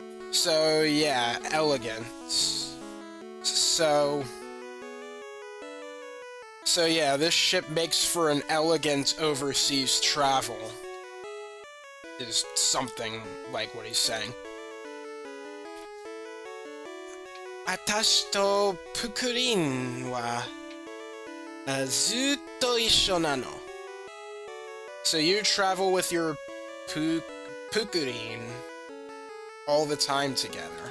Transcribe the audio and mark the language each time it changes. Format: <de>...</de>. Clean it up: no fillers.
<en>So, yeah, elegant. So, So yeah, this ship makes for an elegant overseas travel. Is something like what he's saying.</en> <ja>私とプクリンはずっと一緒なの。</ja> <en>So you travel with your Pukurin all the time together.</en>